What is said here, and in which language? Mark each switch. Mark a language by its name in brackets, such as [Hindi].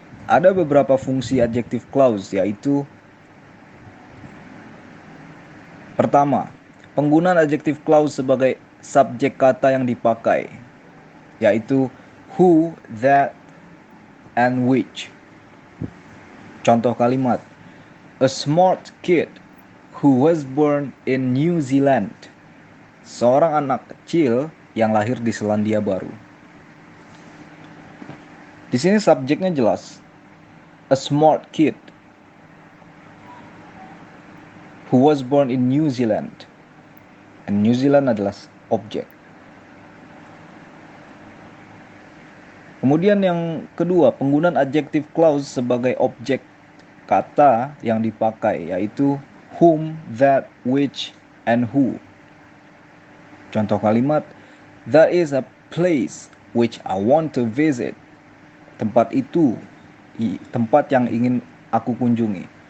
[Indonesian] Ada beberapa fungsi adjective clause, yaitu pertama, penggunaan adjective clause sebagai subjek kata yang dipakai, yaitu who, that, and which. Contoh kalimat, [English] a smart kid who was born in New Zealand. [Indonesian] Seorang anak kecil yang lahir di Selandia Baru. Di sini subjeknya jelas, [English] a smart kid who was born in New Zealand. [Indonesian] And New Zealand adalah objek. Kemudian yang kedua, penggunaan adjective clause sebagai objek kata yang dipakai, yaitu whom, that, which, and who. Contoh kalimat, [English] that is a place which I want to visit. [Indonesian] Tempat itu, tempat yang ingin aku kunjungi.